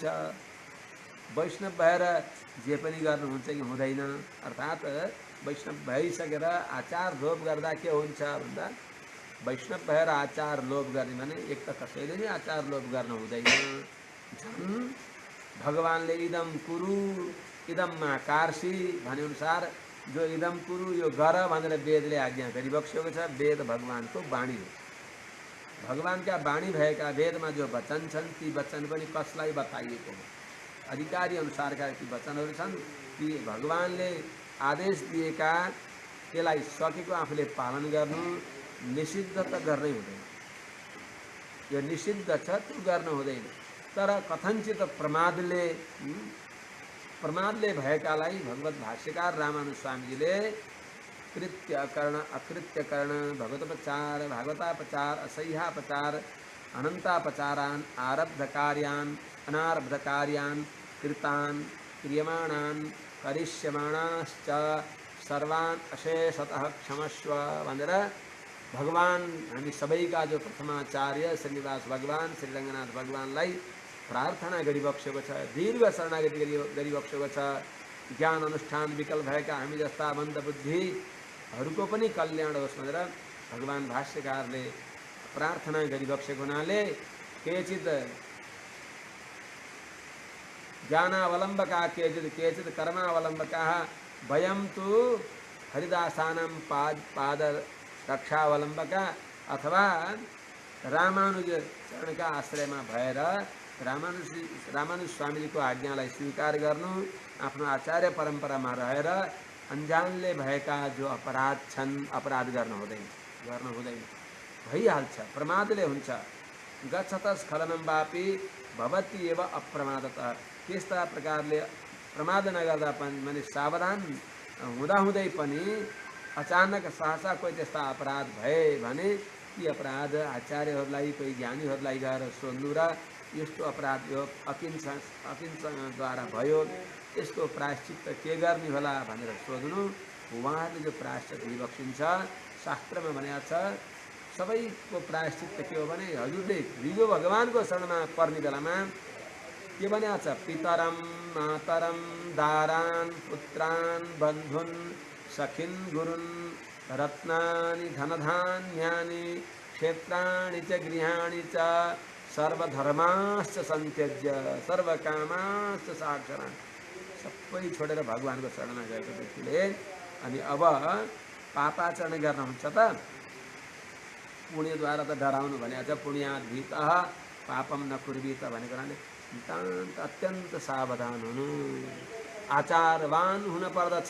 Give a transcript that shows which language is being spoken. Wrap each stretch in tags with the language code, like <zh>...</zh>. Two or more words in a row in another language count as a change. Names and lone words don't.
<ne>वैष्णव भएर जे पनि गर्नुहुन्छ कि हुँदैन? अर्थात् वैष्णव भइसकेर आचार लोभ गर्दा के हुन्छ भन्दा, वैष्णव भएर आचार लोभ गर्ने भने एक त कसैले नै आचार लोभ गर्न हुँदैन। झन् भगवानले</ne> <sa>इदम कुरु इदम मा कार्सी</sa> <ne>भनेअनुसार जो</ne> <sa>इदम कुरु</sa> <ne>यो गर भनेर वेदले आज्ञा गरिबक्सेको छ। वेद भगवानको वाणी हो। भगवानका वाणी भएका वेदमा जो वचन छन् ती वचन पनि कसलाई बताइएको हो? अधिकारी अनुसारका ती वचनहरू छन्। ती भगवानले आदेश दिएका, त्यसलाई सकेको आफूले पालन गर्नु, निषिद्ध त गर्नै हुँदैन। यो निषिद्ध छ त्यो गर्न हुँदैन। तर कथनचित प्रमादले भएकालाई भगवत भाष्यकार रामानुज स्वामीजीले कृत्य</ne> <sa>कर्ण अकृत्य कर्ण भगवतोपचार भागवतापचार असह्यापचार अनंतापचारान आरब्ध कार्यान अनारब्ध कार्यान कृतान क्रियमाणान करिष्यमाणाश्च सर्वान अशेषतः क्षमस्व</sa> <ne>भनेर भगवान हामी सबैका जो प्रथमाचार्य श्रीनिवास भगवान श्रीरङ्गनाथ भगवानलाई प्रार्थना गरिबक्सेको छ। दीर्घ शरणागति गरिबक्सेको छ। ज्ञान अनुष्ठान विकल भएका हामी जस्ता मन्दबुद्धिहरूको पनि कल्याण होस् भनेर भगवान भाष्यकारले प्रार्थना गरिबक्सेको हुनाले केचित</ne> <sa>ज्ञानावलम्बका केचित कर्मावलम्बका वयं तु हरिदासानां पाद रक्षावलम्बका</sa> <ne>अथवा रामानुज चरणका आश्रयमा भएर रामानुज स्वामीजीको आज्ञालाई स्वीकार गर्नु, आफ्नो आचार्य परम्परामा रहेर अन्जानले भएका जो अपराध छन् अपराध गर्न हुँदैन। भइहाल्छ, प्रमादले हुन्छ।</ne> <sa>गच्छत स्खलनं वापि भवति एव अप्रमादतः।</sa> <ne>त्यस्ता प्रकारले प्रमाद नगर्दा पनि माने सावधान हुँदाहुँदै पनि अचानक सहसा कोही त्यस्ता अपराध भए भने ती अपराध आचार्यहरूलाई कोही ज्ञानीहरूलाई गएर सोध्नु र यस्तो अपराध यो अकिन्चनद्वारा भयो, यसको प्रायश्चित्त के गर्ने होला भनेर सोध्नु। उहाँहरूले जो प्रायश्चित दिइबक्सिन्छ शास्त्रमा भनेको छ, सबैको प्रायश्चित्त के हो भने हजुरले हिजो भगवानको शरणमा पर्ने बेलामा के भनेको छ,</ne> <sa>पितरम मातरम दारान पुत्रान बन्धुन सखिन गुरुन् रत्नानि धनधान्यानि क्षेत्राणि च गृहाणि च सर्वधर्माश्च सन्त्यज्य सर्वकामाश्च साक्षरान्।</sa> <ne>सबै छोडेर भगवानको शरणमा गएको व्यक्तिले अनि अब पापाचरण गर्न हुन्छ त पुण्यद्वारा त डराउनु भनेको छ।</ne> <sa>पुण्यात् भीतः पापम न कुर्वीत</sa> <ne>भनेको नितान्त अत्यन्त सावधान हुनु, आचारवान हुन पर्दछ।</ne>